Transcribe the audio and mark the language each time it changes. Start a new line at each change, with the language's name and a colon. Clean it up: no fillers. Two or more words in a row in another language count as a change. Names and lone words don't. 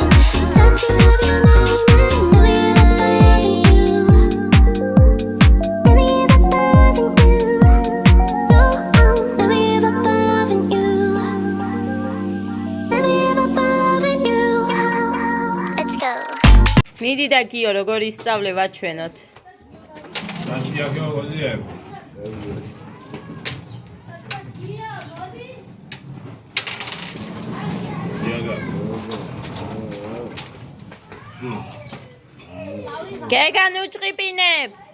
English: Tattoo of your name and never you. Never give up on loving you. No, I'll never give up on loving you. Never give up on loving you. Let's go.
Georgian: მიდი და გიო როგორ ისწავლე ვაჩვენოთ. ნაჭია გეოგოძიე. გეგა ნუ ჭყიპინებ.